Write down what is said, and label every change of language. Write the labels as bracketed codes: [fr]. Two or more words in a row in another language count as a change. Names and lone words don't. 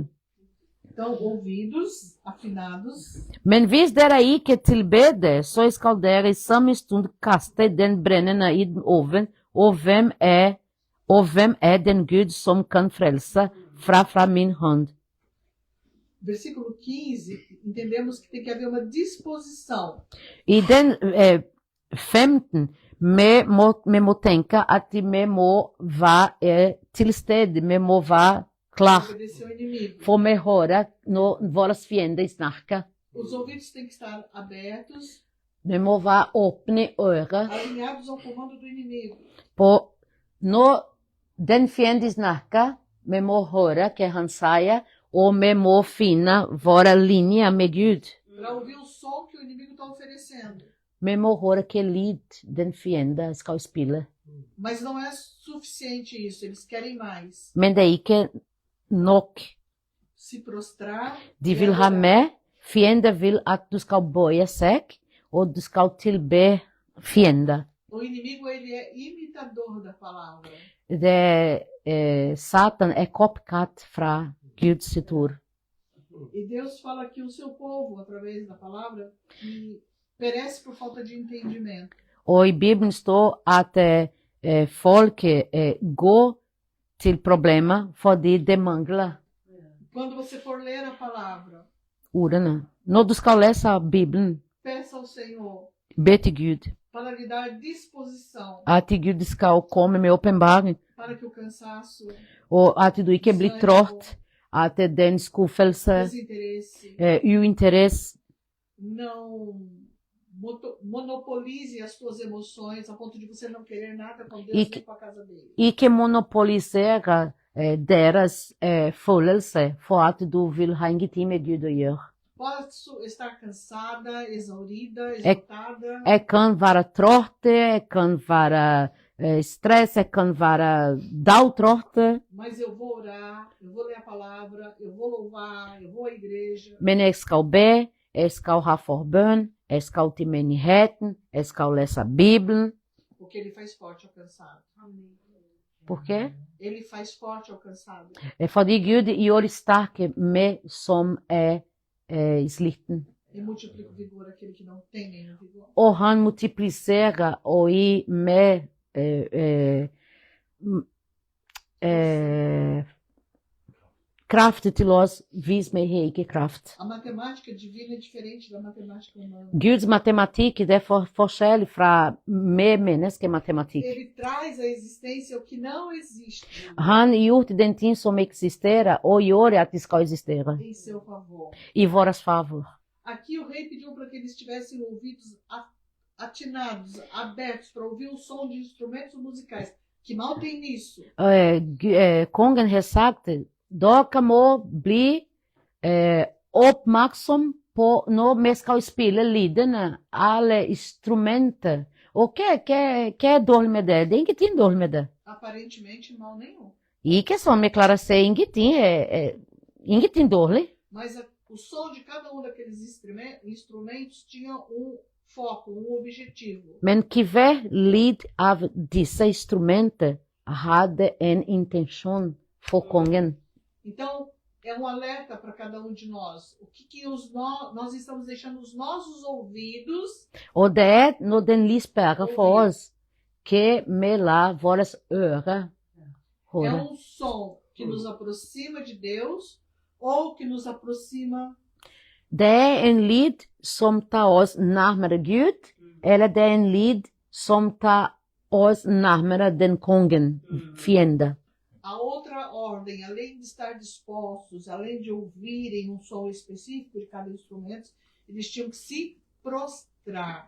[pt] Então, ouvidos afinados. [no] Men hvis dere ikke tilber det, så skal dere i samme stund kaste den brennende i den oven, og hvem er den Gud som kan frelse fra min hånd? [pt] Versículo 15, entendemos que tem que haver uma disposição. [no] I den 15, vi må tenke at vi må være til stede, vi må være klar, [pt] Obedecer ao inimigo. [no] for vi hører når våre fiender snakker. [pt] Os ouvidos têm que estar abertos, [no] Vi må være åpne ører [pt] alinhados ao comando do inimigo. [no] på når den fiende snakker, vi må høre hva han sier, og vi må finne våre linjer med Gud. [pt] Para ouvir o som que o inimigo está oferecendo. [no] Vi må høre hva lyd den fiende skal spille. [pt] Mas não é suficiente isso, eles querem mais. [no] Men det er ikke nok. [pt] se prostrar. [no] De [pt] e [no] vil ha [pt] adorar. [no] med, fiender vil at du skal bøye seg, og du skal tilbe fiender. [pt] O inimigo ele é imitador da palavra. [no] Satan er copycat fra Guds sitt ord. [pt] E Deus fala que o seu povo, através da palavra, que perece por falta de entendimento. [no] Og i Bibelen står at folket går til problemer fordi det mangler [pt] Quando você for ler a palavra, [no] ordene. Når du skal lese Bibelen, [pt] peça ao Senhor [no] be til Gud [pt] para lhe dar disposição [no] at Gud skal komme med åpenbaring, [pt] para que o cansaço, [no] og at du ikke blir trådt, at den skuffelse, [pt] desinteresse, [no] uinteresse, [pt] não monopolize as suas emoções a ponto de você não querer nada com Deus E nem com a casa dele. [no] ikke monopolisere deres følelse for at du vil ha ingenting med Gud å gjøre. [pt] Posso estar cansada, exaurida, exaltada, [no] Jeg kan være trådt, jeg kan være stress, jeg kan være dagtrådt, [pt] mas eu vou orar, eu vou ler a palavra, eu vou louvar, eu vou à igreja. [no] men jeg skal be, jeg skal ha forbønn, jeg skal til menigheten, jeg skal lese Bibelen. [pt] Porque ele faz forte ao cansado. Por quê? Ele faz forte ao cansado. [no] Fordi Gud gjør sterke med som sliten. [pt] E multiplica o vigor àquele que não tem nenhum vigor. [no] Og han multipliserer og gir med kraft til oss hvis vi har ikke kraft. [pt] A matemática divina é diferente da matemática humana. [no] Guds matematikk er forskjellig fra med menneskematematikk. [pt] Ele traz à existência o que não existe [no] Han har gjort den ting som eksisterer, og gjør at de skal eksistere [pt] em seu favor. [no] i vår favor. [pt] Aqui o rei pediu para que eles tivessem ouvidos atinados, abertos, para ouvir o som de instrumentos musicais. Que mal tem nisso? [no] Kongen har sagt dere må bli oppmerksom på når vi skal spille lydene, alle instrumenter. Og hva er dårlig med det? Det er ingenting dårlig med det. [pt] Aparentemente mal nenhum. [no] Ikke som jeg klarer å si, ingenting dårlig. [pt] Mas o som de cada um daqueles instrumentos tinha foco, objetivo. [no] Men hver lyd av disse instrumenter hadde en intensjon for kongen. [pt] Então, é alerta para cada um de nós. O que nós estamos deixando os nossos ouvidos [no] Og det når den lyspærer for oss, que vi lar våre ører [pt] é [no] høre. [pt] som que nos aproxima de Deus ou que nos aproxima. [no] Det er en lyd som tar oss nærmere Gud, eller det er en lyd som tar oss nærmere den kongen, fiende. [pt] A outra ordem, além de estar dispostos, além de ouvirem um som específico de cada instrumento, eles tinham que se prostrar.